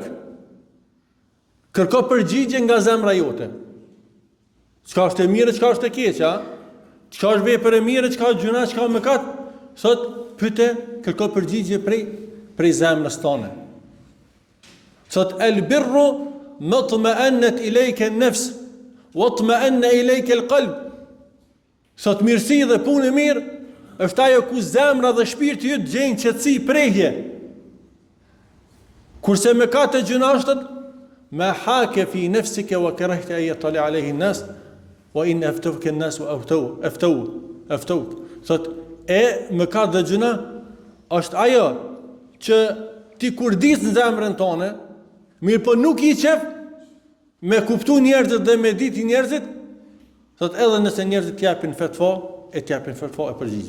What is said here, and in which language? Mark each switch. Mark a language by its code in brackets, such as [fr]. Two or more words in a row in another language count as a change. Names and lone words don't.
[sq] Kërko përgjigje nga zemra jote. Çka është e mirë, çka është e keq, a? Çka është vepër e mirë, çka është gjuna, çka mëkat? Thot, pyete, kërko përgjigje prej zemrës tone. [ar] Thot, "البر ما اطمأنت إليك النفس واطمأن إليك القلب." [sq] Thot, mirësi dhe punë e mirë është ajo ku zemra dhe shpirti yt gjejnë qetësi, prehje. Kurse mëkat e gjuna është [ar] ما حاك في نفسك وكرهت أن يطلع عليه الناس وإن أفتاك الناس وأفتوك. [sq] Thot, e mëkat dhe gjuna është ajo që ti kurdis në zemrën tonë, mirë po nuk I qef me kuptu njerëzit dhe me diti njerëzit, thot, edhe nëse njerëzit t'japin fatva, e t'japin fatva e përgjigje.